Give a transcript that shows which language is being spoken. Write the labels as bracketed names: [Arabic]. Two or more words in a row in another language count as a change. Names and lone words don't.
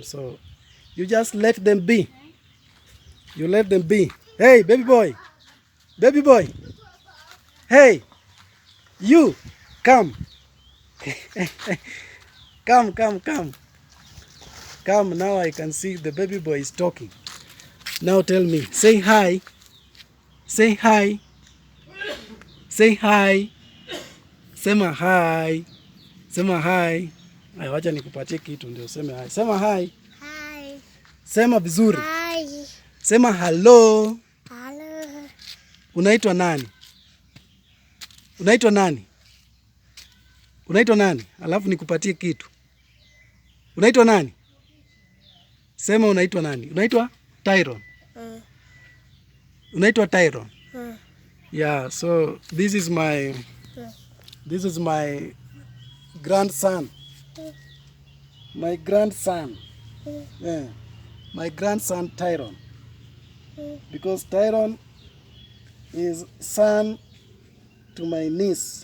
[English] So you just let them be. You let them be. Hey, baby boy. Baby boy. Hey, you. Come. Come, come, come. Come, now I can see the baby boy is talking. Now tell me, say hi. Say hi. Say hi. [Swahili] Sema hi. Sema hi. Ay, wacha nikupatie kitu ndio useme hi. Sema hi. Hi. Sema vizuri. Hi. Sema hello. Hello. Unaitwa nani? Unaitwa nani? Unaitwa nani? Alafu nikupatie kitu. Unaitwa nani? Sema unaitwa nani? Unaitwa Tyron. Unaitwa Tyron. [English] Yeah, so this is my grandson. My grandson. Yeah. My grandson Tyron. Because Tyron is son to my niece.